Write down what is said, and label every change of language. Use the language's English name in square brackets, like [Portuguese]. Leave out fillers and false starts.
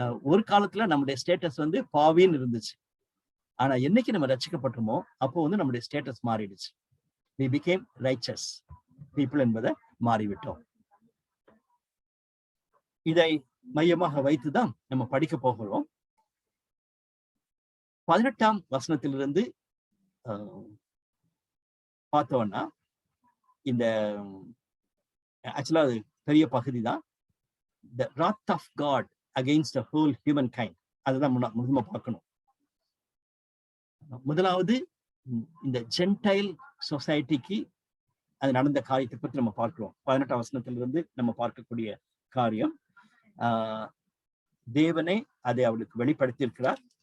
[Tamil] ஒரு காலத்துல நம்மளுடைய ஸ்டேட்டஸ் வந்து பாவின்னு இருந்துச்சு. ஆனா என்னைக்கு நம்ம ரட்சிக்கப்பட்டோமோ அப்போ வந்து நம்மளுடைய ஸ்டேட்டஸ் மாறிடுச்சு. [English] we became righteous people [Tamil] என்பதை மாறிவிட்டோம். இதை மையமாக வைத்துதான் நம்ம படிக்க போகிறோம். 18ஆம் வசனத்திலிருந்து பார்த்தோம்னா, இந்த ஆக்சுவலா அது பெரிய பகுதி தான். [English] the wrath of God against the whole humankind. [Tamil] அதுதான் முழுமை பார்க்கணும். முதலாவது இந்த ஜென்டைல் சொசைட்டிக்கு அது நடந்த காரியத்தை பற்றி நம்ம பார்க்கிறோம். 18ஆம் வசனத்திலிருந்து நம்ம பார்க்கக்கூடிய காரியம், தேவனே அதை அவளுக்கு வெளிப்படுத்தி இருக்கிறார்.